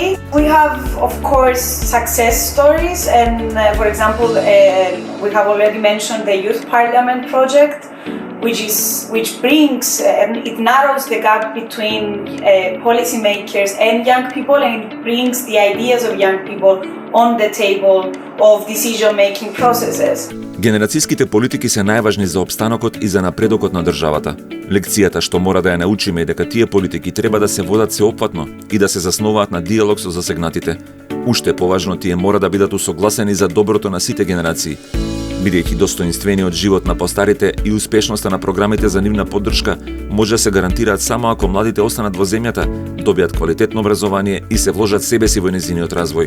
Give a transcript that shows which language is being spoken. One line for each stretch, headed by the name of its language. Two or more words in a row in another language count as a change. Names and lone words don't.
English: We have, of course, success stories, and for example, we have already mentioned the Youth Parliament project, which brings it narrows the gap between policymakers and young people, and it brings the ideas of young people on the table of decision-making processes.
Macedonian: Генерацијските политики се најважни за опстанокот и за напредокот на државата. Лекцијата што мора да ја научиме е дека тие политики треба да се водат сеопфатно и да се засноваат на диалог со засегнатите. Уште поважно, тие мора да бидат усогласени за доброто на сите генерации. Бидејќи достоинствениот живот на постарите и успешноста на програмите за нивна поддршка може да се гарантираат само ако младите останат во земјата, добијат квалитетно образование и се вложат себе си во нејзиниот развој.